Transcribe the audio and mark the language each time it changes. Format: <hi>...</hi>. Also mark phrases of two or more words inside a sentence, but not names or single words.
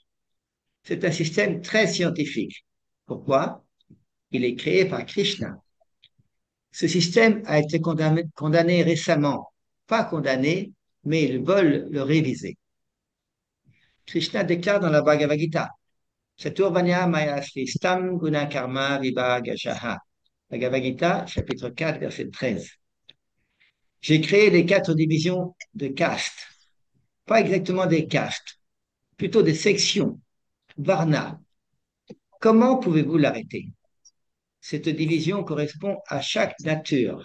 <fr>C'est un système très scientifique. Pourquoi? Il est créé par Krishna. Ce système a été condamné récemment. Pas condamné, mais ils veulent le réviser. Krishna déclare dans la Bhagavad Gita,</fr> <sa>चतुर्वन्य मया स्तम् गुण कर्म विभाग शः.</sa> <fr>Bhagavad Gita, chapitre 4, verset 13. J'ai créé les 4 divisions de castes, pas exactement des castes, plutôt des sections, varna. Comment pouvez-vous l'arrêter? Cette division correspond à chaque nature.</fr>